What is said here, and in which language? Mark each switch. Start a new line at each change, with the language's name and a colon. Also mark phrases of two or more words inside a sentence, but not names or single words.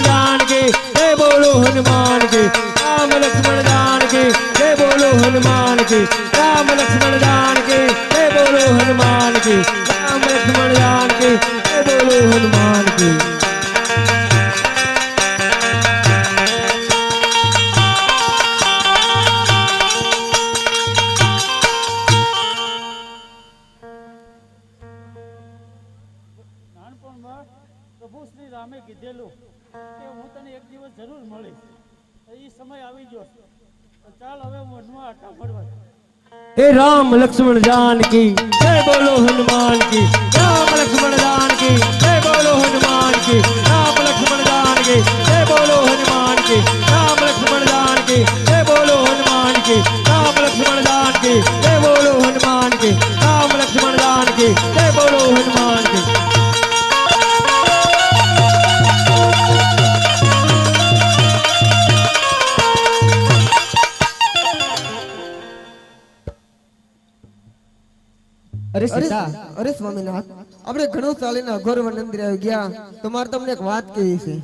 Hindi: जान की जय बोलो हनुमान की, राम लक्ष्मण जान की जय बोलो हनुमान की, राम लक्ष्मण जान की जय बोलो हनुमान की, राम लक्ष्मण जान की जय बोलो हनुमान की.
Gujarati: પ્રભુ શ્રી રામે કીધેલું કે હું તને એક દિવસ જરૂર મળીશ, એ સમય આવી ગયો. ચાલ હવે વનમાં આટા ફરવા.
Hindi: हे राम लक्ष्मण जान की जय बोलो हनुमान की, राम लक्ष्मण जान की जय बोलो हनुमान की, राम लक्ष्मण जान की जय बोलो हनुमान की, राम लक्ष्मण जान की जय बोलो हनुमान की, राम लक्ष्मण जान की जय बोलो हनुमान की, राम लक्ष्मण जान की जय बोलो हनुमान की.
Gujarati: અરે સીતા, અરે સ્વામીનાથ, આપણે ઘણું ચાલીને અઘોર વન અંદર આવી ગયા, તો મારે તમને એક વાત કહેવી છે.